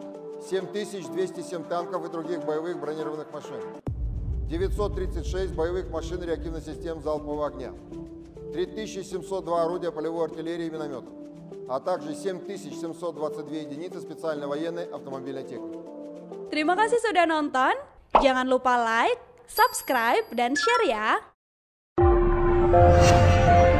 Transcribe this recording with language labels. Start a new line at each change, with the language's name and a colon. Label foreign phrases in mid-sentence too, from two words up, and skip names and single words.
Russian: 7207 танков и других боевых бронированных машин, 936 боевых машин реактивных систем залпового огня, 3702 орудия полевой артиллерии и минометов, а также 7722 единицы специальной военной автомобильной техники.
Indonesian: Terima kasih sudah nonton. Jangan lupa like, subscribe, dan share ya.